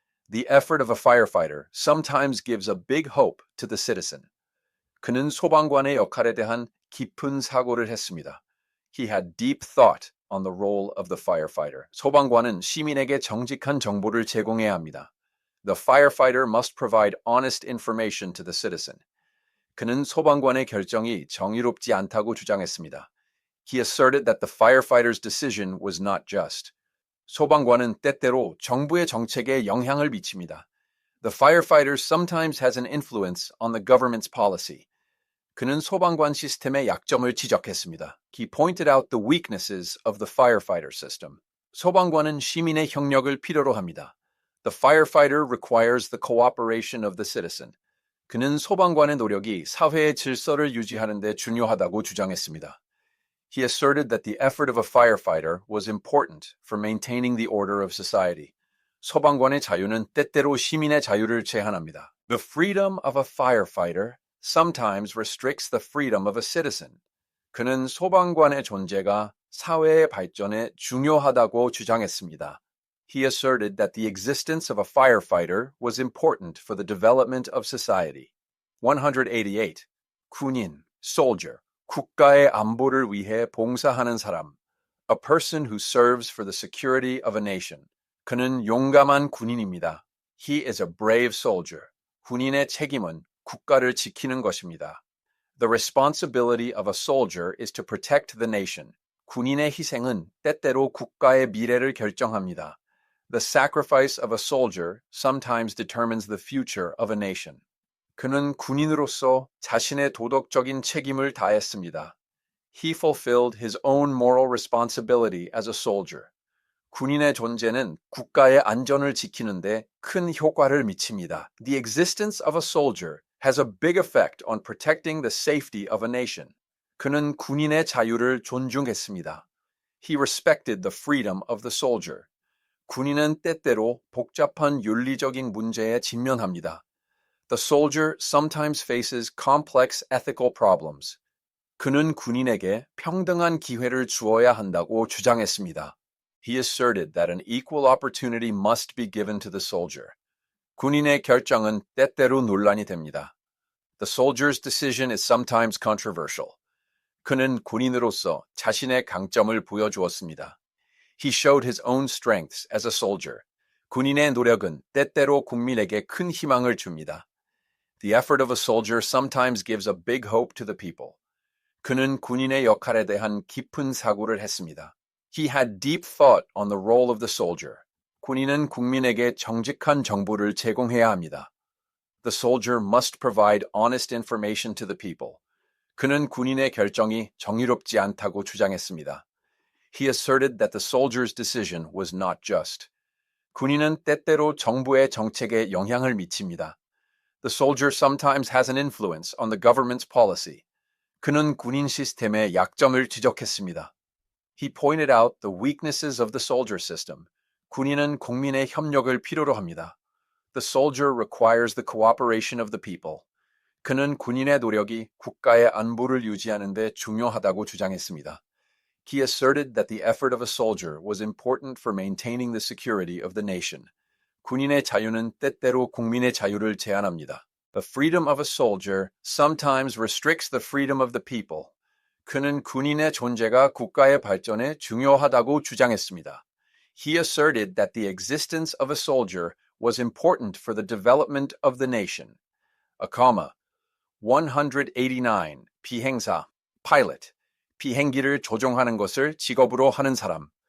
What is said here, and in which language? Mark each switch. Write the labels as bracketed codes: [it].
[en] The effort of a firefighter sometimes gives a big hope to the citizen. [ko] 그는 소방관의 역할에 대한 깊은 사고를 했습니다. [en] He had deep thought on the role of the firefighter. [ko] 소방관은 시민에게 정직한 정보를 제공해야 합니다. [en] The firefighter must provide honest information to the citizen. [ko] 그는 소방관의 결정이 정의롭지 않다고 주장했습니다. [en] He asserted that the firefighter's decision was not just. [ko] 소방관은 때때로 정부의 정책에 영향을 미칩니다. [en] The firefighter sometimes has an influence on the government's policy. [ko] 그는 소방관 시스템의 약점을 지적했습니다. [en] He pointed out the weaknesses of the firefighter system. [ko] 소방관은 시민의 협력을 필요로 합니다. [en] The firefighter requires the cooperation of the citizen. [ko] 그는 소방관의 노력이 사회의 질서를 유지하는 데 중요하다고 주장했습니다. [en] He asserted that the effort of a firefighter was important for maintaining the order of society. [ko] 소방관의 자유는 때때로 시민의 자유를 제한합니다. [en] The freedom of a firefighter sometimes restricts the freedom of a citizen. [ko] 그는 소방관의 존재가 사회의 발전에 중요하다고 주장했습니다. [en] He asserted that the existence of a firefighter was important for the development of society. 188. [ko] 군인, soldier, 국가의 안보를 위해 봉사하는 사람. [en] A person who serves for the security of a nation. [ko] 그는 용감한 군인입니다. [en] He is a brave soldier. [ko] 군인의 책임은 국가를 지키는 것입니다. [en] The responsibility of a soldier is to protect the nation. [ko] 군인의 희생은 때때로 국가의 미래를 결정합니다. [en] The sacrifice of a soldier sometimes determines the future of a nation. [ko] 그는 군인으로서 자신의 도덕적인 책임을 다했습니다. [en] He fulfilled his own moral responsibility as a soldier. [ko] 군인의 존재는 국가의 안전을 지키는데 큰 효과를 미칩니다. [en] The existence of a soldier has a big effect on protecting the safety of a nation. [ko] 그는 군인의 자유를 존중했습니다. [en] He respected the freedom of the soldier. [ko] 군인은 때때로 복잡한 윤리적인 문제에 직면합니다. [en] The soldier sometimes faces complex ethical problems. [ko] 그는 군인에게 평등한 기회를 주어야 한다고 주장했습니다. [en] He asserted that an equal opportunity must be given to the soldier. [ko] 군인의 결정은 때때로 논란이 됩니다. [en] The soldier's decision is sometimes controversial. [ko] 그는 군인으로서 자신의 강점을 보여주었습니다. [en] He showed his own strengths as a soldier. [ko] 군인의 노력은 때때로 국민에게 큰 희망을 줍니다. [en] The effort of a soldier sometimes gives a big hope to the people. [ko] 그는 군인의 역할에 대한 깊은 사고를 했습니다. [en] He had deep thought on the role of the soldier. [ko] 군인은 국민에게 정직한 정보를 제공해야 합니다. [en] The soldier must provide honest information to the people. [ko] 그는 군인의 결정이 정의롭지 않다고 주장했습니다. [en] He asserted that the soldier's decision was not just. [ko] 군인은 때때로 정부의 정책에 영향을 미칩니다. [en] The soldier sometimes has an influence on the government's policy. [ko] 그는 군인 시스템의 약점을 지적했습니다. [en] He pointed out the weaknesses of the soldier system. [ko] 군인은 국민의 협력을 필요로 합니다. [en] The soldier requires the cooperation of the people. [ko] 그는 군인의 노력이 국가의 안보를 유지하는 데 중요하다고 주장했습니다. [en] He asserted that the effort of a soldier was important for maintaining the security of the nation. [ko] 군인의 자유는 때때로 국민의 자유를 제한합니다. [en] The freedom of a soldier sometimes restricts the freedom of the people. [ko] 그는 군인의 존재가 국가의 발전에 중요하다고 주장했습니다. [en] He asserted that the existence of a soldier was important for the development of the nation. A comma. 189. 비행사, pilot. [ko] 비행기를 조종하는 것을 직업으로 하는 사람.